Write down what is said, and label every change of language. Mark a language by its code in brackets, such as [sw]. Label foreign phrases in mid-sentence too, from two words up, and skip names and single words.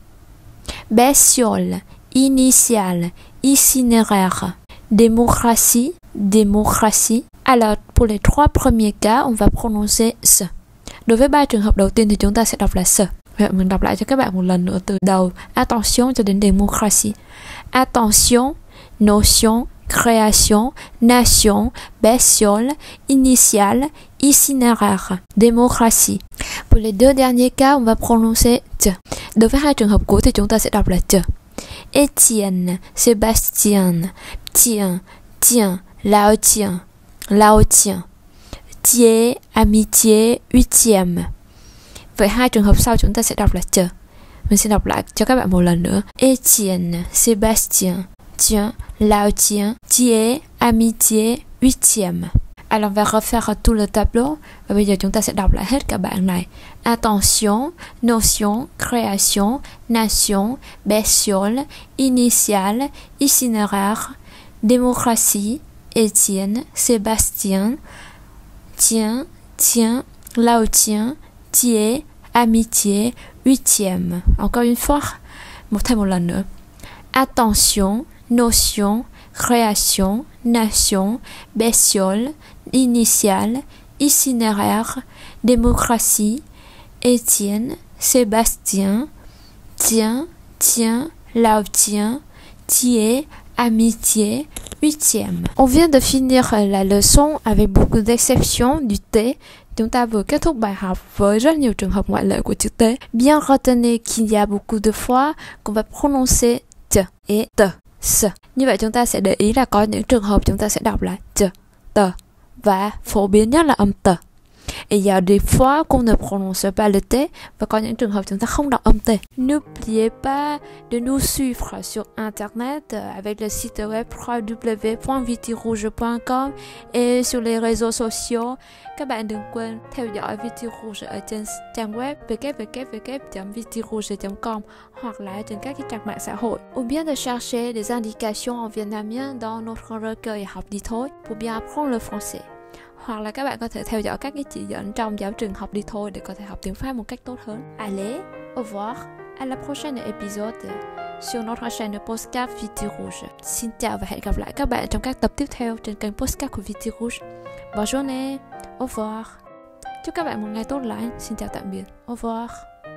[fr] Bestiole, initiale, itinéraire. Démocratie, démocratie. Alors, pour les 3 premiers cas, on va prononcer S. [vi] Đối với 3 trường hợp đầu tiên thì chúng ta sẽ đọc là S. Vậy mình đọc lại cho các bạn một lần nữa từ đầu attention cho đến démocratie. [fr] Attention, notion, création, nation, bestiole, initiale, itinéraire, démocratie. Pour les 2 derniers cas, on va prononcer T. [vi] Đối với 2 trường hợp cuối thì chúng ta sẽ đọc là T. [fr] Étienne, Sébastien, tiens, tiens, lao tiens, lao tiens. Thiers, amitié, huitième. [vi] Vậy 2 trường hợp sau chúng ta sẽ đọc là Ch. Mình sẽ đọc lại cho các bạn một lần nữa. [fr] Étienne, Sébastien, tiens, lao tiens, Thiers, amitié, huitième. Alors on va refaire tout le tableau. [vi] Và bây giờ chúng ta sẽ đọc lại hết cả bảng này. [fr] Attention, notion, création, nation, bestiole, initiale, itinéraire, démocratie, Étienne, Sébastien, tiens, tiens, lao tiens, Thiers, amitié, huitième. Encore une fois, [vi] thêm một lần nữa. Attention, notion, création, nation, bestiole, initiale, itinéraire, démocratie, Étienne, Sébastien, tiens, tiens, lao tiens, Thiers, amitié, huitième. [fr] On vient de finir la leçon avec beaucoup d'exceptions du T. [vi] Chúng ta vừa kết thúc bài học với rất nhiều trường hợp ngoại lệ của chữ T. [fr] Bien retenez qu'il y a beaucoup de fois qu'on va prononcer T et T, S. [vi] Như vậy chúng ta sẽ để ý là có những trường hợp chúng ta sẽ đọc là T, T và phổ biến nhất là âm T. [fr] Et il y a des fois qu'on ne prononce pas le T [vi] và có những trường hợp chúng ta không đọc âm T. [fr] N'oubliez pas de nous suivre sur internet avec le site web www.vitirouge.com et sur les réseaux sociaux. [vi] Các bạn đừng quên theo dõi Vitirouge ở trên trang web www.vitirouge.com hoặc là trên các trang mạng xã hội. [fr] Ou bien de chercher des indications en vietnamien dans notre recueil học đi thôi pour bien apprendre le français. [vi] Hoặc là các bạn có thể theo dõi các cái chỉ dẫn trong giáo trình học đi thôi để có thể học tiếng Pháp một cách tốt hơn. [fr] Allez, au revoir, à la prochaine épisode sur notre chaîne podcast Vitirouge. [vi] Xin chào và hẹn gặp lại các bạn trong các tập tiếp theo trên kênh podcast của Vitirouge. [fr] Bonne journée, au revoir. [vi] Chúc các bạn một ngày tốt lành. Xin chào tạm biệt, [fr] au revoir.